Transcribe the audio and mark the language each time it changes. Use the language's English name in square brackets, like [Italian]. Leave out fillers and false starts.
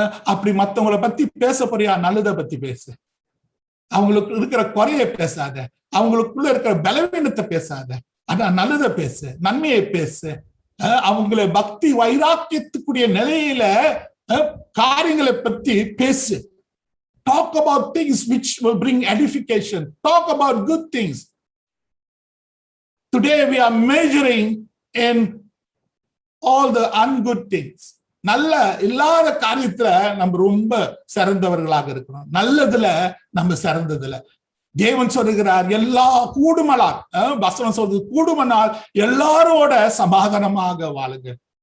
[Tamil] அப்படி மத்தவங்களை பத்தி பேச போறியா, நல்லதை பத்தி பேசு. அவங்களுக்கு இருக்கிற குறைய பேசாத, அவங்களுக்குள்ள இருக்கிற பலவீனத்தை பேசாத, அதான் நல்லதை பேசு, நன்மையை பேசு. அவங்களை பக்தி வைராக்கியத்துக்குரிய நிலையில காரியங்களை பத்தி பேசு. [English] Talk about things which will bring edification. Talk about good things. Today we are measuring in all the ungood things. [Tamil] நல்ல இல்லாத காரியத்துல நம்ம ரொம்ப சிறந்தவர்களாக இருக்கிறோம், நல்லதுல நம்ம சிறந்ததுல. தேவன் சொல்லுகிறார், எல்லா கூடுமலால், வசனம் சொல்றது கூடுமனால் எல்லாரோட சமாதானமாக வாழுங்க.